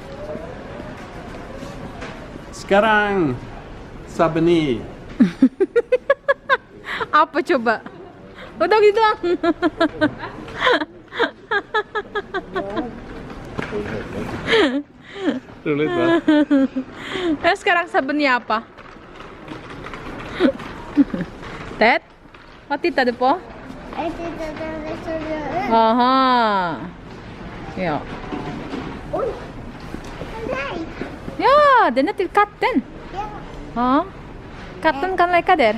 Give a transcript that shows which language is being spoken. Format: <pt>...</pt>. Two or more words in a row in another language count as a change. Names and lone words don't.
<id>Sekarang Sabeni. Apa coba? Udah gitu doang.</id> <sv>Roligt va?</sv> <id>Sekarang sabunnya apa? Ted?</id> <sv>Vad tittar du på? Jag tyckte att den var så röd. Aha. Ja. Oj! Den där! Ja, den är till katten. Ja. Ja. Katten kan leka där.</sv>